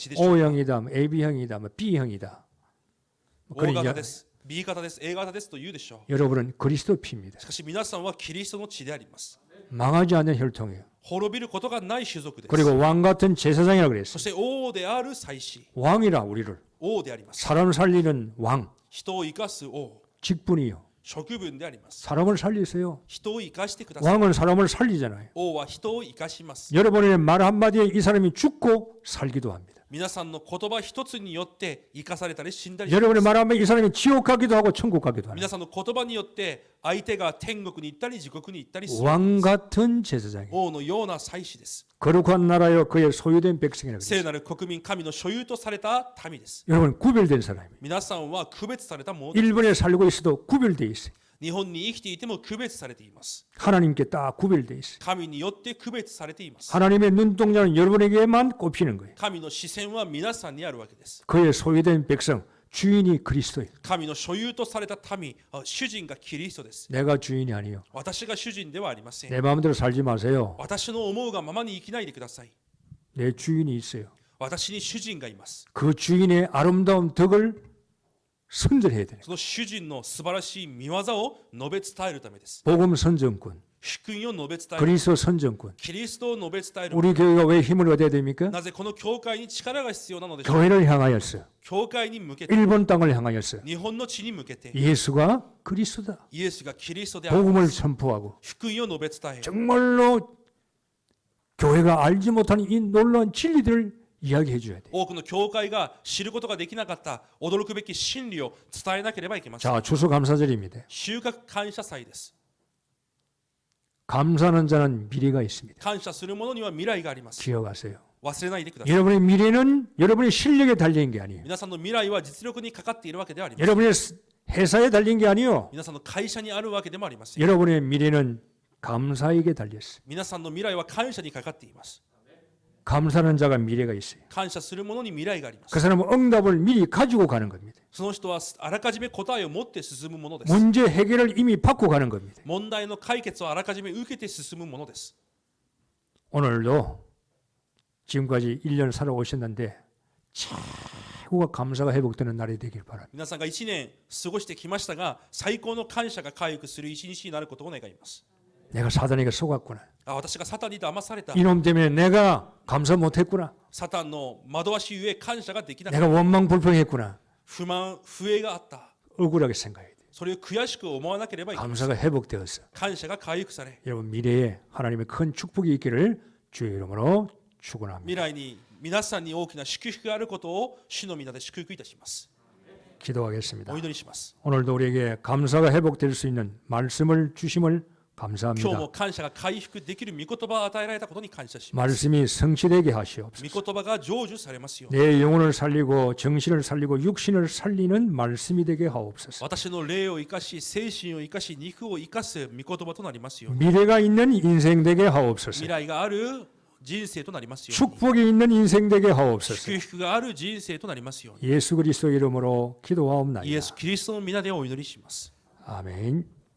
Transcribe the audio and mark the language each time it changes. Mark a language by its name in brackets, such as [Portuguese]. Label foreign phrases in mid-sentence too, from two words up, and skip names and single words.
[Korean] O형이다, AB형이다, B형이다. [Japanese] O 型です。 B 型です A 型ですと言うでしょ [Korean] 여러분은 그리스도 피입니다. [Japanese] う。しかし皆さんはキリストの血であります。 [Korean] 망하지 않는 혈통이에요. [Japanese] 滅びることがない種族です。 [Korean] 그리고 왕 같은 제사장이라 [Japanese] そ [Korean] 그랬어요. [Japanese] して王である祭司、 [Korean] 왕이라 우리를 [Japanese] 王であります。 [Korean] 사람 살리는 왕, [Japanese] 人を生かす王、 [Korean] 직분이요. [Japanese] 職分であります。 [Korean] 사람을 살리세요. [Japanese] 人を生かしてください。 [Korean] 왕은 사람을 살리잖아요. [Japanese] 王は人を生かします。 [Korean] 여러분의 말 한마디에 이 사람이 죽고 살기도 합니다. [Japanese] 皆さんの言葉一つによって生かされたり死んだりします。 [Korean] 여러분의 말 한마디에 이 사람이 지옥 가기도 하고 천국 가기도 합니다. [Japanese] 皆さんの言葉によって相手が天国に行ったり地獄に行ったりする。 [Korean] 왕 같은 제사장이에요. [Japanese] 王のような祭司です。 [Korean] 거룩한 나라여 그의 소유된 백성이라고 [Japanese] 聖 [Korean] 그랬어요. [Japanese] なる国民、神の所有とされた民です。 [Korean] 여러분 구별된 사람이에요. [Japanese] 皆さんは区別されたものです。 [Korean] 일본에 살고 있어도 구별돼 있어요. [Japanese] 日本に生きていても区別されています。 [Korean] 하나님께 딱 구별돼 있어요. [Japanese] 神によって区別されています。 [Korean] 하나님의 눈동자는 여러분에게만 꼽히는 거예요. [Japanese] 神の視線は皆さんにあるわけです。 [Korean] 그의 소유된 백성, 주인이 그리스도예요. [Japanese] 神の所有とされた民、主人がキリストです。 [Korean] 내가 주인이 아니요. [Japanese] 私が主人ではありません。 [Korean] 내 마음대로 살지 마세요. [Japanese] 私の思うがままに生きないでください。 [Korean] 내 주인이 있어요. [Japanese] 私に主人がいます。 [Korean] 그 주인의 아름다운 덕을 선전해야 돼요. [Japanese] その主人の素晴らしい見業を述べ伝えるためです。 [Korean] 복음 선전꾼, [Japanese] 福音を述べ伝える。 [Korean] 그리스도 선전꾼. [Japanese] キリストを述べ伝える。 [Korean] 우리 교회가 왜 힘을 얻어야 됩니까? [Japanese] なぜこの教会に力が必要なのでしょう。 [Korean] 교회를 향하여서, [Japanese] 教会に向けて、 [Korean] 일본 땅을 향하여서 [Japanese] 日本の地に向けて、 [Korean] 예수가 그리스도다. [Japanese] イエスがキリストである。 [Korean] 복음을 선포하고 [Japanese] 福音を述べ伝え、 [Korean] 정말로 교회가 알지 못하는 이 놀라운 진리들을 이야기해 줘야 돼. [Japanese] 多くの教会が知ることができなかった驚くべき真理を伝えなければいけません。 [Korean] 자, 추수감사절입니다. [Japanese] 収穫感謝祭です。 [Korean] 감사하는 자는 미래가 있습니다. [Japanese] 感謝する者には未来があります。 [Korean] 기억하세요. [Japanese] 忘れないでください。 [Korean] 여러분의 미래는 여러분의 실력에 달린 게 아니에요. [Japanese] 皆さんの未来は実力にかかっているわけではありません。 [Korean] 여러분의 회사에 달린 게 아니요. [Japanese] 皆さんの会社にあるわけでもありません。 [Korean] 여러분의 미래는 감사에게 달렸어요. [Japanese] 皆さんの未来は感謝にかかっています。 [Korean] 감사하는 자가 미래가 있어요. [Japanese] 感謝する者に未来があります。 [Korean] 그 사람은 응답을 미리 가지고 가는 겁니다. [Japanese] その人はあらかじめ答えを持って進むものです。 [Korean] 문제 해결을 이미 받고 가는 겁니다. [Japanese] 問題の解決をあらかじめ受けて進むものです。 [Korean] 오늘도 지금까지 1년 살아오셨는데 최고가 감사가 회복되는 날이 되길 바랍니다. [Japanese] 皆さんが1年過ごしてきましたが、最高の感謝が回復する一日になることを願います。 [Korean] 내가 사단에게 속았구나. [Japanese] 私がサタンに騙された。 [Korean] 이놈 때문에 내가 감사 못했구나. [Japanese] サタンの惑わしゆえ感謝ができなかっ [Korean] 내가 원망불평했구나. [Japanese] た。不満、不栄があった。 [Korean] 억울하게 생각해야 돼. [Japanese] それを悔しく思わなければいけない。 [Korean] 감사가 회복되었어. [Japanese] 感謝が回復され、 [Korean] 여러분 미래에 하나님의 큰 축복이 있기를 주의 이름으로 축원합니다. [Japanese] 未来に皆さんに大きな祝福があることを主の皆で祝福いたします。 [Korean] 기도하겠습니다. [Japanese] お祈りします。 [Korean] 오늘도 우리에게 감사가 회복될 수 있는 말씀을 주심을 [Japanese] 今日 [Korean] 감사합니다. [Japanese] も感謝が回復できる御言葉を与えられたことに感謝します。 [Korean] 말씀이 성취되게 하시옵소서. [Japanese] 御言葉が成就されますよ。 [Korean] 내 영혼을 살리고 정신을 살리고 육신을 살리는 말씀이 되게 하옵소서. [Japanese] 私の霊を生かし、精神を生かし、肉を生かす御言葉となりますように。 [Korean] 미래가 있는 인생 되게 하옵소서. [Japanese] 未来がある人生となりますように。 [Korean] 축복이 있는 인생 되게 하옵소서. [Japanese] 祝福がある人生となりますように。 [Korean] 예수 그리스도 이름으로 [Japanese] イエ [Korean] 기도하옵나이다. [Japanese] ス・キリストの皆でお祈りします。 [Korean] 아멘.